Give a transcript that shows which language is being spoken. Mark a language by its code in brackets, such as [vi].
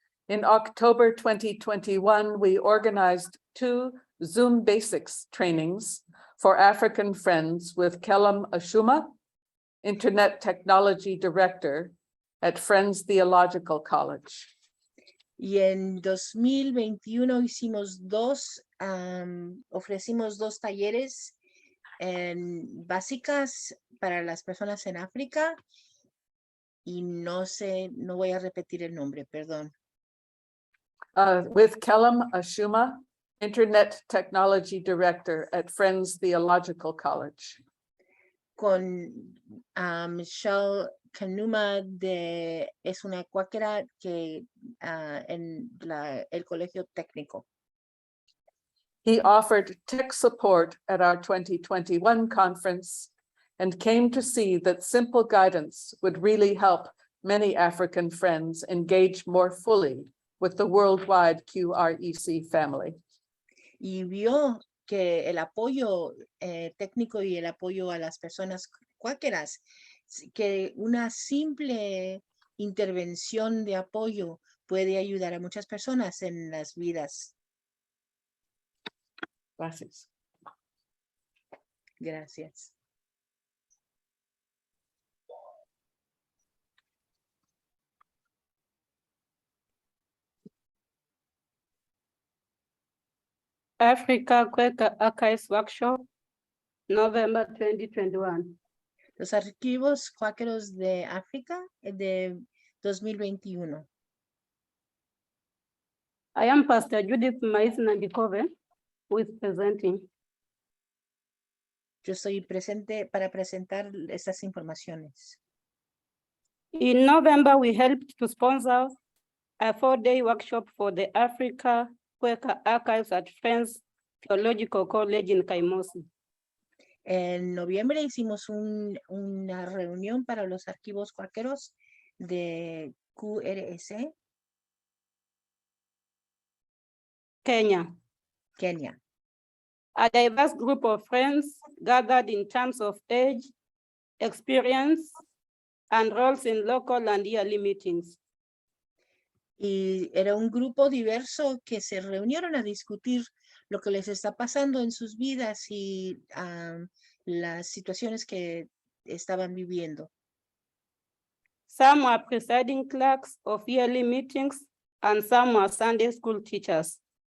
[en] In October 2021, we organized 2 Zoom Basics trainings for African friends with Kellam Ashuma, Internet Technology Director at Friends Theological College. [es] Y en 2021 hicimos 2 ofrecimos 2 talleres básicas para las personas en África y no voy a repetir el nombre, perdón. [en] With Kellam Ashuma, Internet Technology Director at Friends Theological College. [es] Con Michelle Kanuma, es una cuáquera que en el colegio técnico. [en] He offered tech support at our 2021 conference and came to see that simple guidance would really help many African friends engage more fully with the worldwide QREC family. [es] Y vio que el apoyo técnico y el apoyo a las personas cuáqueras, que una simple intervención de apoyo puede ayudar a muchas personas en las vidas. Gracias. Gracias. [en] Africa Quaker Archives Workshop, November 2021. [es] Los archivos cuáqueros de África de 2021. [en] I am Pastor Judith Maisna Ndikove, who is presenting. [es] Yo estoy presente para presentar estas informaciones. [en] In November, we helped to sponsor a 4-day workshop for the Africa Quaker Archives at Friends Theological College in Kaimosi. [es] En noviembre hicimos una reunión para los archivos cuáqueros de QRS, [en] Kenya. [es] Kenia. [en] A diverse group of friends gathered in terms of age, experience, and roles in local and yearly meetings. [es] Y era un grupo diverso que se reunieron a discutir lo que les está pasando en sus vidas y las situaciones que estaban viviendo. [en] Some were presiding clerks of yearly meetings, and some were Sunday school teachers.